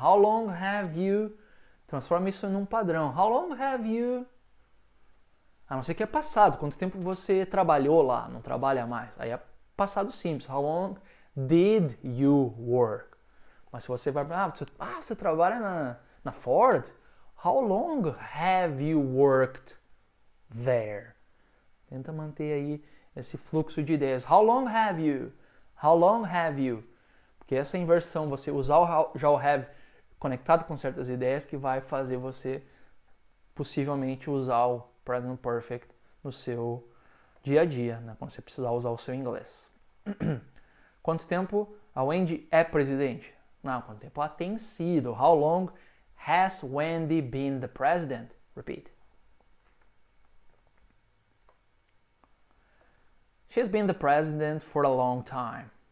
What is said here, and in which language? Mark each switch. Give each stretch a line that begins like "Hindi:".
English: How long have you?
Portuguese: Transforma isso num padrão.
English: How long have you?
Portuguese: A não ser que é passado. Quanto tempo você trabalhou lá? Não trabalha mais. Aí é passado simples.
English: How long did you work?
Portuguese: Mas se você vai, você trabalha na Ford?
English: How long have you worked there?
Portuguese: Tenta manter aí esse fluxo de ideias.
English: How long have you? How long have you?
Portuguese: Porque essa inversão, você usar já o have conectado com certas ideias que vai fazer você possivelmente usar o present perfect no seu dia a dia, né? Quando você precisar usar o seu inglês. Quanto tempo a Wendy é presidente? Não, quanto tempo ela tem sido?
English: How long has Wendy been the president? Repeat. She's been the president for a long time.